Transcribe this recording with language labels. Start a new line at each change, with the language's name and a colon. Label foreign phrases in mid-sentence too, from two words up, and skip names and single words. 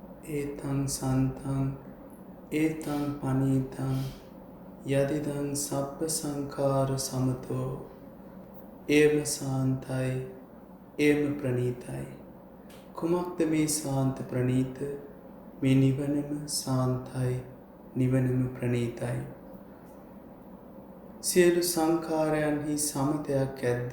Pali: ඒතං සන්තං ඒතං පනීතං යදිදං සබ්බ සංඛාර සමතෝ
Sinhala: ඒම සාන්තයි ඒම ප්‍රණීතයි. කුමක්ද මේ සාන්ත ප්‍රණීත? මේ නිවනම සාන්තයි නිවනම ප්‍රණීතයි. සියලු සංඛාරයන්හි සමතයක් ඇද්ද?